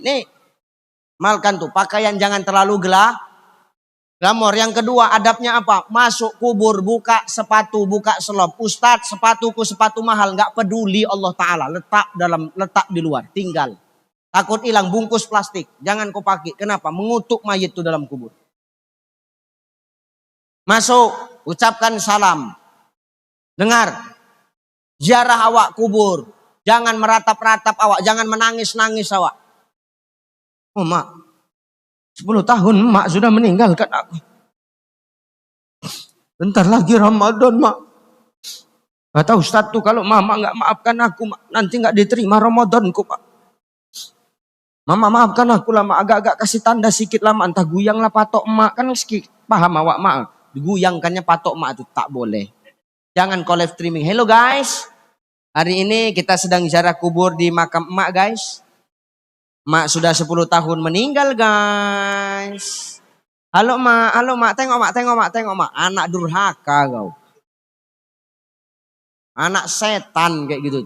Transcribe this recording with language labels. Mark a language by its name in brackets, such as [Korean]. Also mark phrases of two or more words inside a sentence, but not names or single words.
[Indonesian] Nih, malkan tuh pakaian jangan terlalu glamor. Yang kedua adabnya apa? Masuk kubur buka sepatu, buka selop. Ustadz sepatuku sepatu mahal. Gak peduli Allah Ta'ala. Letak di luar. Tinggal. Takut hilang bungkus plastik. Jangan kau pakai. Kenapa? Mengutuk mayit itu dalam kubur. Masuk. Ucapkan salam. Dengar. Ziarah awak kubur. Jangan meratap-ratap awak. Jangan menangis-nangis awak. Oh mak. 10 tahun mak sudah meninggalkan aku. Bentar lagi Ramadan mak. Kata Ustadz tuh kalau mama gak maafkan aku mak, nanti gak diterima Ramadanku pak. Mama maafkan aku lah mak, agak-agak kasih tanda sikit lah mak. Entah guyang lah patok mak, kan sedikit paham awak mak. diguyangkannya patok mak itu tak boleh. Jangan kau [English] live streaming. Hello guys, [Indonesian] hari ini kita sedang ziarah kubur di makam emak guys. Mak sudah 10 tahun meninggal guys. Halo mak, tengok mak. Anak durhaka kau. Anak setan kayak gitu tuh.